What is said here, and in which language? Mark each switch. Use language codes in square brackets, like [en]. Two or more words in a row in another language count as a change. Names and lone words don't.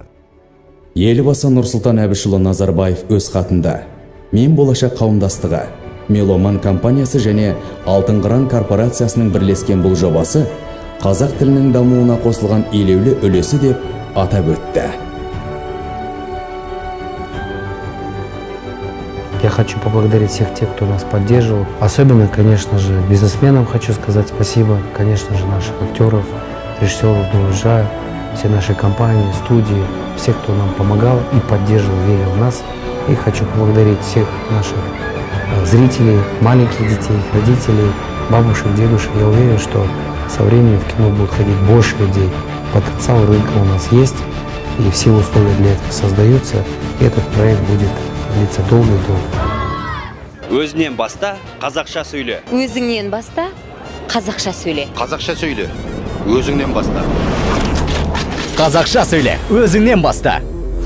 [kk] Елбасы Нұрсұлтан Әбішұлы Назарбаев өз хатында: «Мен болашақ қауымдастығы, Меломан компаниясы және Алтын Қыран корпорациясының бірлескен бұл жобасы қазақ тілінің дамуына қосылған елеулі үлесі деп атап өтті. [ru] Я хочу поблагодарить всех тех, кто нас поддерживал. Особенно, конечно же, бизнесменам хочу сказать спасибо. Конечно же, наших актеров, режиссеров дубляжа, все наши компании, студии, всех, кто нам помогал и поддерживал, верил в нас. И хочу поблагодарить всех наших зрителей, маленьких детей, родителей, бабушек, дедушек. Я уверен, что со временем в кино будут ходить больше людей. Потенциал рынка у нас есть, и все условия для этого создаются. И этот проект будет длиться долго и долго. [kk] Өзінен баста қазақша сөйле. Өзіңнен баста қазақша сөйле. Қазақша сөйле. Өзіңнен баста. Қазақша сөйле, өзіңнен баста.